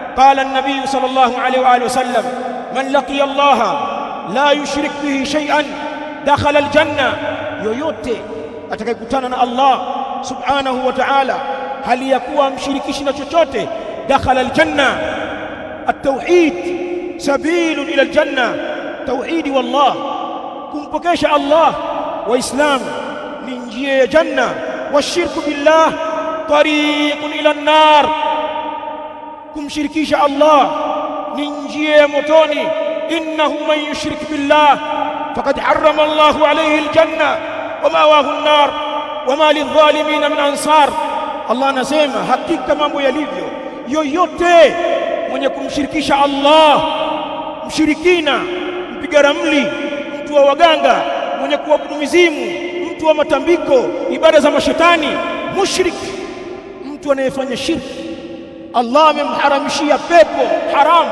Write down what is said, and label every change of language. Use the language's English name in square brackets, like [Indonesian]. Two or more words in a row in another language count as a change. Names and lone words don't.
[Arabic] قال النبي صلى الله عليه وآله وسلم من لقي الله لا يشرك به شيئا دخل الجنة [Swahili] yoyote atakayekutana na Allah [Arabic] سبحانه وتعالى [Swahili] hali ya kuwa mshirikishi na chochote [Arabic] دخل الجنة. التوحيد سبيل إلى الجنة, tauhidi wallah, [Swahili] kumpokesha Allah waislam ni njia ya janna. [Arabic] والشرك بالله طريق إلى النار, [Swahili] kumshirikisha Allah ni njia ya motoni. [Arabic] إنه من يشرك بالله فقد حرم الله عليه الجنة ومأواه النار وما للظالمين من أنصار. [Swahili] Allah anasema hakika mambo yalivyo, yoyote mwenye kumshirikisha Allah, mshirikina, mpiga ramli, mtu wa waganga, mwenye kuabudu mizimu, mtu wa matambiko, ibada za mashetani, mushrik, mtu anayefanya shirki, Allah amemharamishia pepo haramu.